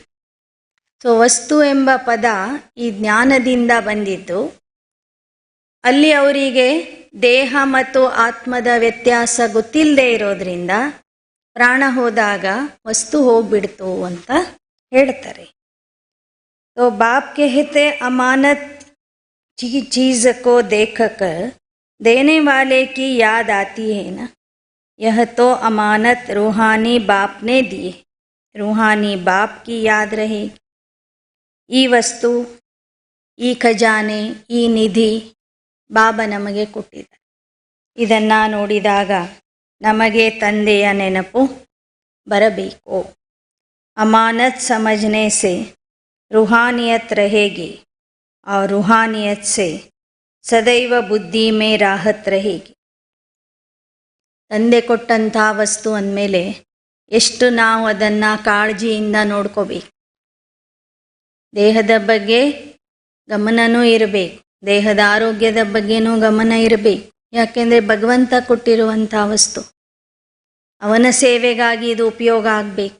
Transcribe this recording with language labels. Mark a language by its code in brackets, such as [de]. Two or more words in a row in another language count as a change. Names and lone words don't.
[kn] ಸೊ ವಸ್ತು ಎಂಬ ಪದ ಈ ಜ್ಞಾನದಿಂದ ಬಂದಿದ್ದು. ಅಲ್ಲಿ ಅವರಿಗೆ ದೇಹ ಮತ್ತು ಆತ್ಮದ ವ್ಯತ್ಯಾಸ ಗೊತ್ತಿಲ್ಲದೆ ಇರೋದ್ರಿಂದ ಪ್ರಾಣ ಹೋದಾಗ ವಸ್ತು ಹೋಗ್ಬಿಡ್ತು ಅಂತ ಹೇಳ್ತಾರೆ. [hi] तो बाप कहते अमानत चीज़ को देखकर देने वाले की याद आती है ना. यह तो अमानत रूहानी बाप ने दी है, रूहानी बाप की याद रहेगी. [kn] ಈ ವಸ್ತು, ಈ ಖಜಾನೆ, ಈ ನಿಧಿ ಬಾಬಾ ನಮಗೆ ಕೊಟ್ಟಿದ್ದಾರೆ. ಇದನ್ನು ನೋಡಿದಾಗ ನಮಗೆ ತಂದೆಯ ನೆನಪು ಬರಬೇಕು. [hi] ಅಮಾನತ್ ಸಮझने से रूहानियत रहेगी और रूहानियत से सदैव बुद्धि में राहत रहेगी. [kn] ತಂದೆ ಕೊಟ್ಟಂಥ ವಸ್ತು ಅಂದಮೇಲೆ ಎಷ್ಟು ನಾವು ಅದನ್ನು ಕಾಳಜಿಯಿಂದ ನೋಡ್ಕೋಬೇಕು. ದೇಹದ ಬಗ್ಗೆ ಗಮನನೂ ಇರಬೇಕು, ದೇಹದ ಆರೋಗ್ಯದ ಬಗ್ಗೆನೂ ಗಮನ ಇರಬೇಕು. ಯಾಕೆಂದರೆ ಭಗವಂತ ಕೊಟ್ಟಿರುವಂಥ ವಸ್ತು, ಅವನ ಸೇವೆಗಾಗಿ ಇದು ಉಪಯೋಗ ಆಗಬೇಕು.